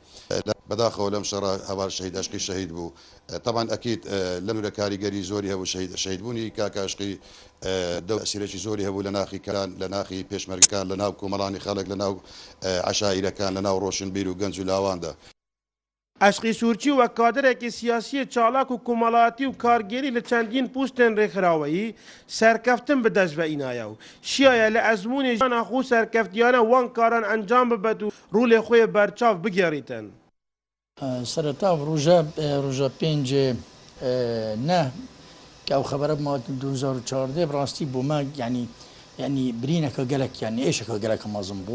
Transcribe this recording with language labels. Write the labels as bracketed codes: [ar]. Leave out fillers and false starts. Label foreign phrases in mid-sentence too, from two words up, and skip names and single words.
[ckb] بەداخەوە لەم شەڕە هەواڵ شەهید عەشقی شەهید بوو. طبعا ئەکید لە نورە کاریگەری زۆری هەبوو شەهیدبوونی کاکە عەشقی ئەسیرێکی زۆری هەبوو لە ناخی کەران لە ناخی پێشمەرگەکان لە ناو کۆمەڵانی خەڵک لە ناو عەشائیرەکان لە ناو ڕۆشنبیر و گەنج و لاواندا. [ku] Eşqî Sûrçî wek kaderekî siyasiyê çalak û komelatî û kargerî li çendîn pûstên rêxiraweyî serkeftin bi dest ve înaya û şiyaye li ezmûnê jiyana xwe serkeftiyane wan karan encam bibet û rûlê xwe yê berçav bigerîtin. Sereta roja pêncê neh ke ew xebere bima 2014 bi rastî bû me yanî birîneka gelek yanî êşeka gelek mezin bû.